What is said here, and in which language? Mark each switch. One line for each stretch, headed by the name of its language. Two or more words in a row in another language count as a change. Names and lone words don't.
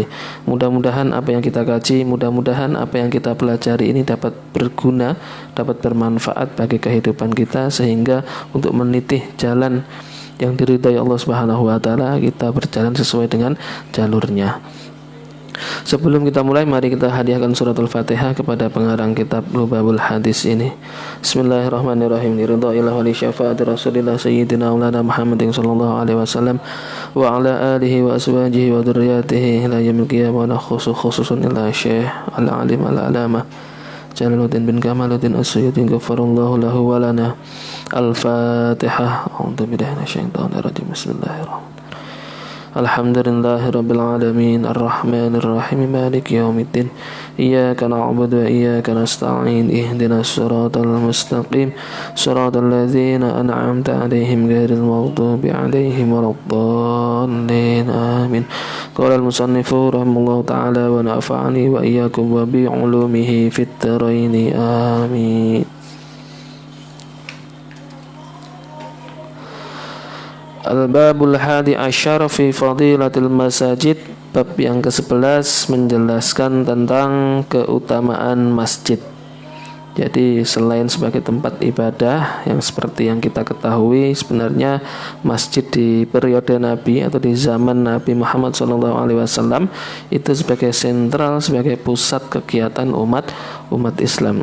Indonesian: Mudah-mudahan apa yang kita kaji, mudah-mudahan apa yang kita pelajari ini dapat berguna, dapat bermanfaat bagi kehidupan kita, sehingga untuk meniti jalan yang diridhai Allah
Arabic: سبحانه وتعالى,
Indonesian: kita berjalan sesuai dengan jalurnya. Sebelum kita mulai, mari kita hadiahkan suratul Fatihah kepada pengarang kitab Lubabul Hadis ini.
Arabic: بسم الله الرحمن الرحيم. رضا الله ولشفاعة رسول الله سيدنا مولانا محمد صلى الله عليه وسلم وعلى آله وأزواجه وذرياته إلى يوم القيامة، وخصوصا إلى الشيخ العالم العلامة جلال الدين بن كمال الدين السيوطي غفر الله له ولنا. الفاتحة. أعوذ بالله من الشيطان الرجيم. بسم الله الرحمن الرحيم. الحمد لله رب العالمين، الرحمن الرحيم، مالك يوم الدين. إياك نعبد وإياك نستعين. اهدنا الصراط المستقيم، صراط الذين أنعمت عليهم غير المغضوب عليهم ولا الضالين. آمين. قال المصنف رحمه الله تعالى ونفعنا وإياكم بعلومه في الدارين. آمين. الباب الحادي عشر في فضيلة المساجد.
Indonesian: Bab yang ke-11 menjelaskan tentang keutamaan masjid. Jadi selain sebagai tempat ibadah, yang seperti yang kita ketahui, sebenarnya masjid di periode Nabi atau di zaman Nabi Muhammad SAW itu sebagai sentral, sebagai pusat kegiatan umat Islam.